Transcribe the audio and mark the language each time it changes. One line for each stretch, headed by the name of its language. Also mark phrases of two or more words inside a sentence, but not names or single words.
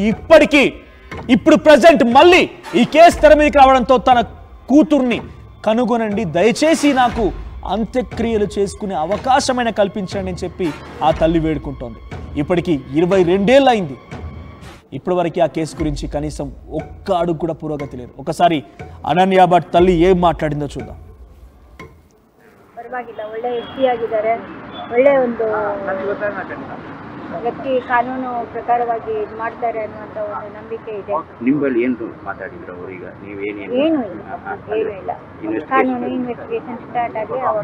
Telugu: ఇప్పుడు ప్రజెంట్ మళ్ళీ ఈ కేసు తెర మీదకి రావడంతో తన కూతుర్ని కనుగొనండి, దయచేసి నాకు అంత్యక్రియలు చేసుకునే అవకాశమైన కల్పించండి అని చెప్పి ఆ తల్లి వేడుకుంటోంది. ఇప్పటికీ 22 ఏళ్ళు అయింది. ఇప్పటి వరకు ఆ కేసు గురించి కనీసం ఒక్క అడుగు కూడా పురోగతి లేదు. ఒకసారి అనన్య భట్ తల్లి ఏం మాట్లాడిందో చూద్దాం.
Kannada: ಪರವಾಗಿಲ್ಲ, ಒಳ್ಳೆ ಎಸ್ಟಿ ಆಗಿದ್ದಾರೆ, ಒಳ್ಳೆ ಒಂದು ವ್ಯಕ್ತಿ, ಕಾನೂನು ಪ್ರಕಾರವಾಗಿ ಇದು ಮಾಡ್ತಾರೆ ಅನ್ನುವಂತ ಒಂದು ನಂಬಿಕೆ ಇದೆ. ನಿಮ್ಮಲ್ಲಿ ಏನು ಮಾತಾಡಿದ್ರು ಅವರೀಗ ನೀವೇನೇನು? ಏನು ಇಲ್ಲ, ಕಾನೂನು ಇನ್ವೆಸ್ಟಿಗೇಷನ್ ಸ್ಟಾರ್ಟ್ ಆಗಿ ಅವಾಗ